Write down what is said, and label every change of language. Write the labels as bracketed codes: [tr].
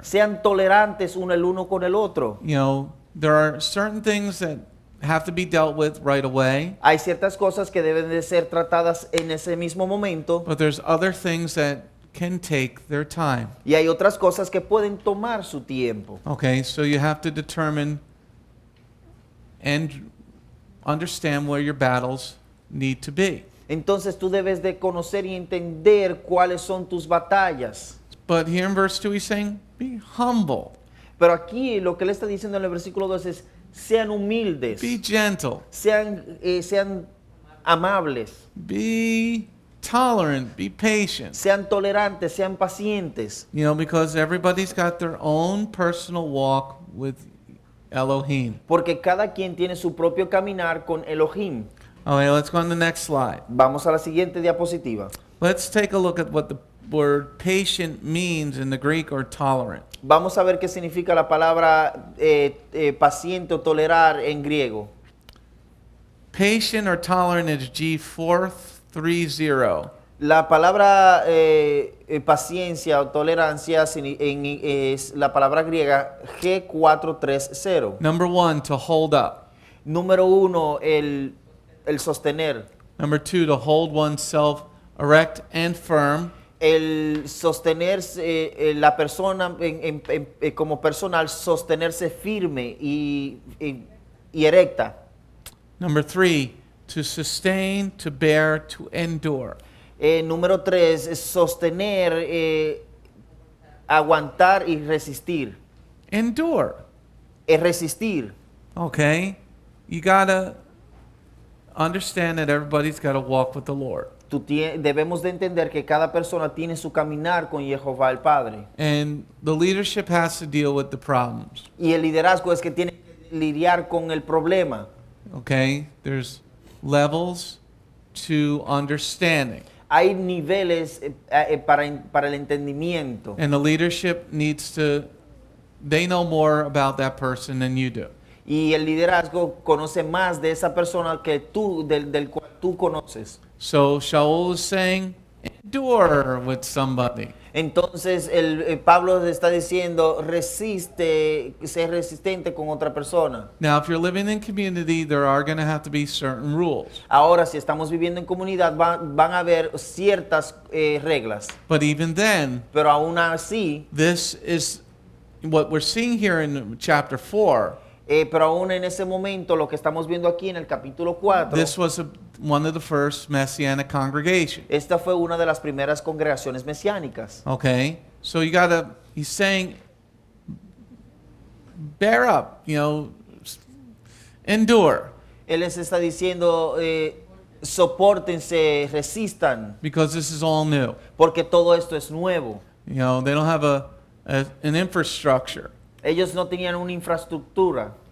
[es] sean tolerantes el uno con el otro. [en] You know, there are certain things that have to be dealt with right away, [es] Hay ciertas cosas que deben de ser tratadas en ese mismo momento [en] but there's other things that can take their time. [es] y hay otras cosas que pueden tomar su tiempo. [en] Okay, so you have to determine and understand where your battles need to be. [es] Entonces tú debes de conocer y entender cuáles son tus batallas. [en] But here in verse 2 he's saying, be humble, [es] Pero aquí lo que le está diciendo en el versículo 2 es, sean humildes, [en] be gentle, [es] sean amables, [en] be tolerant, be patient. [es] sean tolerantes, sean pacientes. [en] You know, because everybody's got their own personal walk with Elohim. [es] Porque cada quien tiene su propio caminar con Elohim. [en] Okay, let's go on to the next slide. [es] Vamos a la siguiente diapositiva. [en] Let's take a look at what the word patient means in the Greek, or tolerant. [es] Vamos a ver qué significa la palabra paciente o tolerar en griego. [en] Patient or tolerant is G04-06. [es] La palabra paciencia o tolerancia es la palabra griega G430. [en] Number 1, to hold up. [es] Número 1, el sostener. [en] Number 2, to hold oneself erect and firm. [es] El sostenerse, la persona como personal, sostenerse firme y erecta. [en] Number 3, to sustain, to bear, to endure. [es] Número 3, es sostener, aguantar y resistir. [en] Endure. [es] Es resistir. [en] Okay? You gotta understand that everybody's got to walk with the Lord. [es] Debemos de entender que cada persona tiene su caminar con Jehová el Padre. [en] And the leadership has to deal with the problems. [es] Y el liderazgo es que tiene que lidiar con el problema. [en] Okay? There's levels to understanding. [es] Hay niveles para el entendimiento. [en] And the leadership needs to, they know more about that person than you do. [es] Y el liderazgo conoce más de esa persona que tú, del cual tú conoces. [en] So Sha'ul is saying, endure with somebody. [es] Entonces Pablo está diciendo, resiste, sé resistente con otra persona. [en] Now, if you're living in community, there are going to have to be certain rules. [es] Ahora, si estamos viviendo en comunidad, van a haber ciertas reglas. [en] But even then, [es] Pero aún así, [en] this is what we're seeing here in chapter 4. [es] pero aún en ese momento, lo que estamos viendo aquí en el capítulo 4, [en] This was one of the first Messianic congregations. [es] esta fue una de las primeras congregaciones mesiánicas. [en] Okay? So he's saying, bear up, endure, [es] Él les está diciendo, sopórtense, resistan, [en] because this is all new. [es] porque todo esto es nuevo. [en] They don't have an infrastructure. [es] Ellos no tenían una infraestructura.